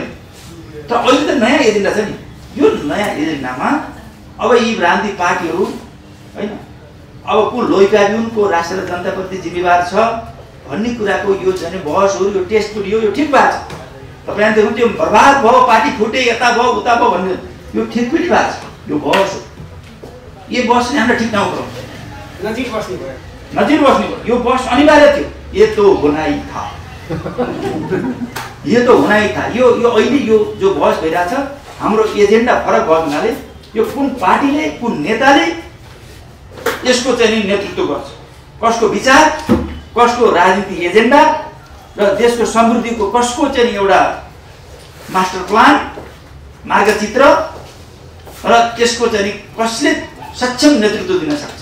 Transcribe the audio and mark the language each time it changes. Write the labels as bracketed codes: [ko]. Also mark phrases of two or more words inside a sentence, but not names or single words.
[ne] तर अहिले त नयाँ एजेन्डा छ नि। यो नयाँ एजेन्डामा अब यी राजनीतिक पार्टीहरू होइन अब को लोइकाबिउनको राष्ट्र र जनताप्रति जिम्मेवार छ भन्ने कुराको यो चाहिँ बहसहरू, यो टेस्ट यो ठिक भएको छ। तपाईँले देख्नु त्यो बर्बाद भयो, पार्टी फुटे, यता भयो उता भयो भन्ने यो ठिक पनि भएको छ। यो बहस हो। यो बहसले हामीलाई ठिक ठाउँ पुऱ्याउँछ। नजिक बस्नु भयो। यो बहस अनिवार्य थियो। [hi] ये तो होना ही था। यो तो होना ही था। [ne] यो अहिले यो जो बहस भइरहेछ हाम्रो एजेन्डा फरक भएको हुनाले यो कुन पार्टीले, कुन नेताले यसको चाहिँ नेतृत्व गर्छ, कसको विचार, कसको राजनीतिक एजेन्डा र देशको समृद्धिको कसको चाहिँ एउटा मास्टर प्लान, मार्गचित्र र त्यसको चाहिँ कसले सक्षम नेतृत्व दिन सक्छ।